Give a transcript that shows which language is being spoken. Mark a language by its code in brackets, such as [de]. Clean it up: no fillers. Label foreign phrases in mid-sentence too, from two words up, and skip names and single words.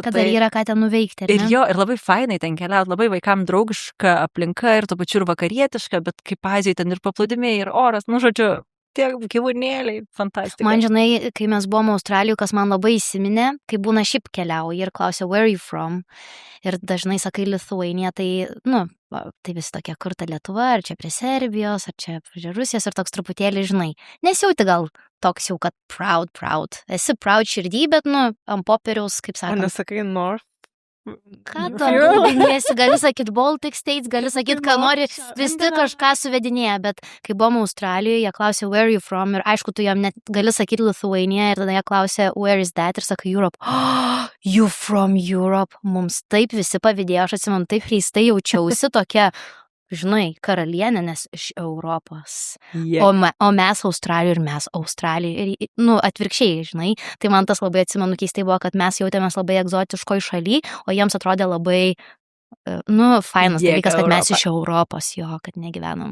[lt] Kad dar yra ką ten nuveikti, ar ne? Ir labai fainai ten keliauti, labai vaikam draugiška aplinka ir tuo pačiu ir vakarietiška, bet kaip Azijai ten ir paplūdimiai, ir oras, žodžiu, tie gyvūnėliai, fantastika. Man žinai, kai mes buvome Australijoje, kas man labai įsiminė, kai būna šiaip keliauji ir klausia, [en] where are you from? [lt] Ir dažnai sakai Lithuania, tai, tai vis tokia, kur ta Lietuva, ar čia prie Serbijos, ar čia prie Rusijos, ir toks truputėlį, žinai, nesijauti gal toks jau, kad proud. Esi proud širdį, bet, ant popieriaus, kaip sakant. O nesakai North? Ką tu apgaudinėsi, gali sakyt Baltic States, gali sakyt, ką nori, vis tik kažką suvedinėja, bet kai buvom Australijoje, jie klausė, [en] where are you from, [lt] ir aišku, tu jam net gali sakyti Lithuania, ir tada jie klausė, [en] where is that, [lt] ir sakai Europe. [en] Oh, you from Europe, [lt] mums taip visi pavydėjo, aš atsimenu, taip keistai jaučiausi tokia, žinai, karalienė, nes iš Europos. Yeah. O mes Australijoje ir mes Australijoje. Ir, atvirkščiai, žinai. Tai man tas labai atsimenu keistai buvo, kad mes jautėmės labai egzotiškoj šaly, o jiems atrodė labai, fainas dalykas, kad mes iš Europos, kad negyvenom.